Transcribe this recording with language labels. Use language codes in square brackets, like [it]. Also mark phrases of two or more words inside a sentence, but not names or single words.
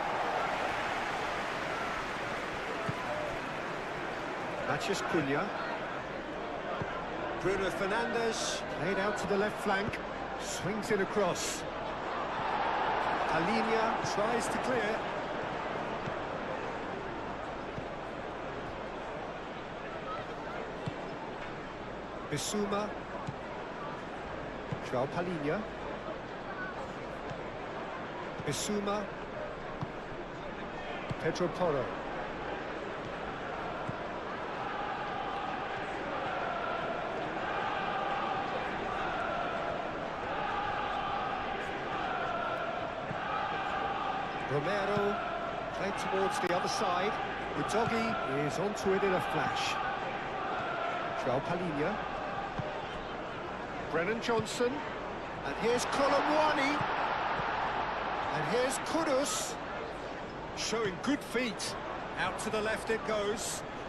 [en] Mathias Cunha. Bruno Fernandes, played out to the left flank, swings it across. Palhinha tries to clear. Bissouma. João Palhinha. Bissouma. Pedro Porro. Romero, played towards the other side. Udogi is onto it in a flash. João Palhinha. Brennan Johnson. And here's Colomwani. And here's Kudus. Showing good feet. Out to the left it goes.